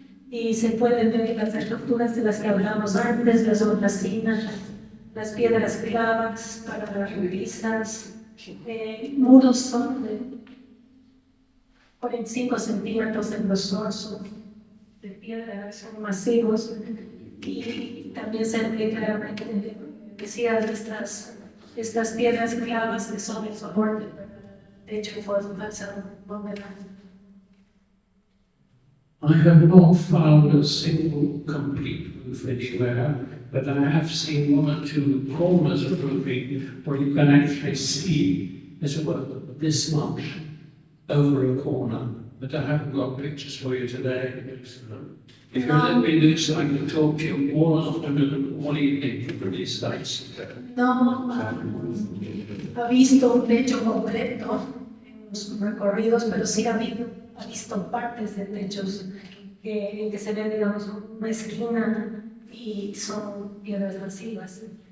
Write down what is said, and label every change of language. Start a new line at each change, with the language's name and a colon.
Spanish: Y se pueden ver las estructuras de las que hablamos antes, las hornacinas, las piedras clavas para las repisas, muros son de 45 centímetros de grosor, son de piedra, son masivos. Y también se ve claramente decía estas piedras clavas que son el soporte de hecho fue falsa bóveda.
English: I have not found a single complete roof anywhere, but I have seen one or two corners of roofing where you can actually see, as it were, this much over a corner. But I haven't got pictures for you today. If you let me loose, I can talk to you all afternoon and all evening for these sites.
Spanish: No ha visto un techo completo en sus recorridos, pero sí ha visto partes de techos en que se ve, digamos, una esquina y son piedras masivas.